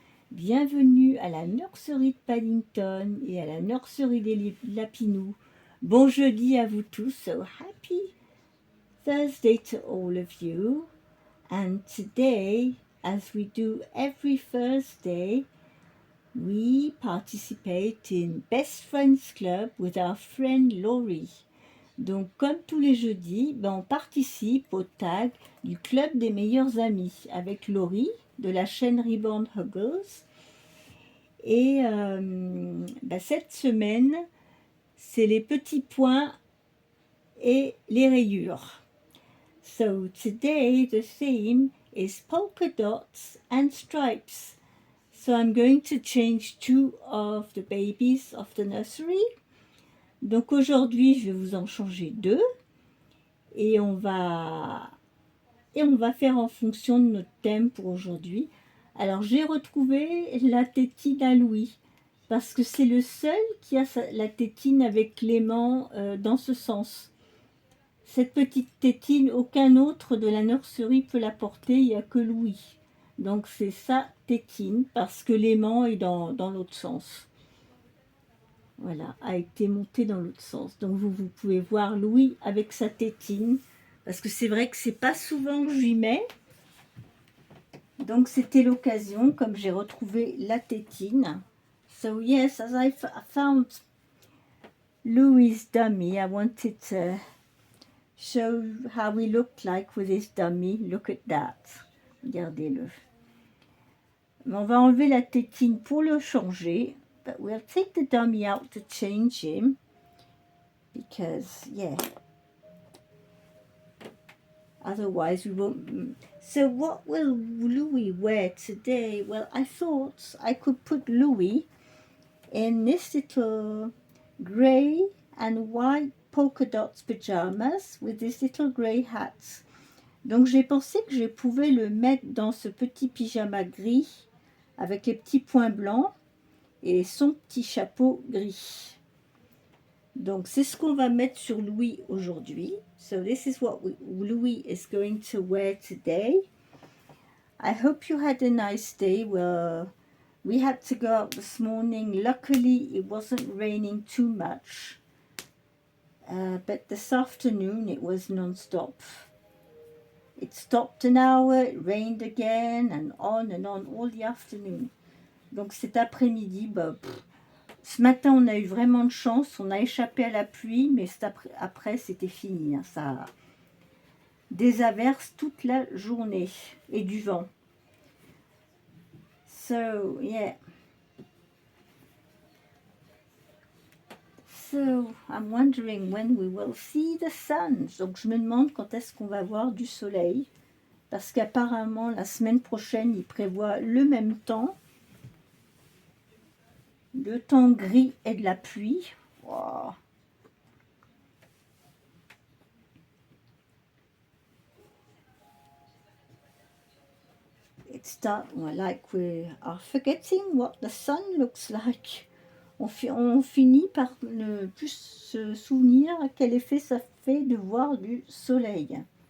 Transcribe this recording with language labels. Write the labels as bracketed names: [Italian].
[French] Bienvenue à la nurserie de Paddington et à la nurserie des Lapinous. Bon jeudi à vous tous. [English] So happy Thursday to all of you. And today, as we do every Thursday, we participate in Best Friends Club with our friend Laurie. [French] Donc, comme tous les jeudis, on participe au tag du Club des meilleurs amis avec Laurie de la chaîne Reborn Huggles. Et cette semaine, c'est les petits points et les rayures. [English] So today the theme is polka dots and stripes. So I'm going to change two of the babies of the nursery. [French] Donc aujourd'hui, je vais vous en changer deux et on va faire en fonction de notre thème pour aujourd'hui. Alors j'ai retrouvé la tétine à Louis parce que c'est le seul qui a la tétine avec Clément dans ce sens. Cette petite tétine, aucun autre de la nurserie peut la porter, il n'y a que Louis. Donc c'est sa tétine parce que l'aimant est dans l'autre sens. Voilà, a été monté dans l'autre sens. Donc vous pouvez voir Louis avec sa tétine, parce que c'est vrai que c'est pas souvent que j'y mets. Donc c'était l'occasion, comme j'ai retrouvé la tétine. [English] So yes, as I found Louis' dummy, I wanted to show how he looked like with his dummy. Look at that. [French] Regardez-le. On va enlever la tétine pour le changer. [English] But we'll take the dummy out to change him. Because, yeah. Otherwise, we won't. So what will Louis wear today? Well, I thought I could put Louis in this little grey and white polka dots pajamas with this little grey hat. [French] Donc j'ai pensé que je pouvais le mettre dans ce petit pyjama gris avec les petits points blancs et son petit chapeau gris. Donc c'est ce qu'on va mettre sur Louis aujourd'hui. [English] So this is what Louis is going to wear today. I hope you had a nice day. Well, we had to go out this morning. Luckily it wasn't raining too much. But this afternoon it was non-stop. It stopped an hour, it rained again and on all the afternoon. [French] Donc cet après-midi, ce matin on a eu vraiment de chance, on a échappé à la pluie, mais après c'était fini. Hein, ça, des averses toute la journée et du vent. [English] So yeah. So I'm wondering when we will see the sun. [French] Donc je me demande quand est-ce qu'on va voir du soleil. Parce qu'apparemment la semaine prochaine il prévoit le même temps. Le temps gris et de la pluie. [English] Wow. It's like we are forgetting what the sun looks like. [French] On finit par ne plus se souvenir quel effet ça fait de voir du soleil.